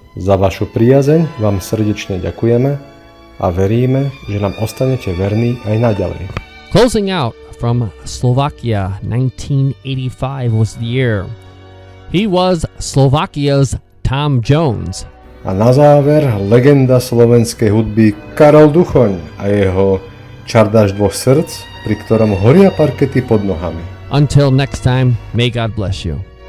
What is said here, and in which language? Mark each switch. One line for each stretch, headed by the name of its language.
Slovak: Za vašu priazeň vám srdečne ďakujeme a veríme, že nám ostanete verní aj naďalej.
English: Closing out from Slovakia, 1985 was the year. He was Slovakia's Tom Jones.
Slovak: A na záver legenda slovenskej hudby Karol Duchoň a jeho Čardáš 2 srdc, pri ktorom horia parkety pod nohami.
English: Until next time, may God bless you.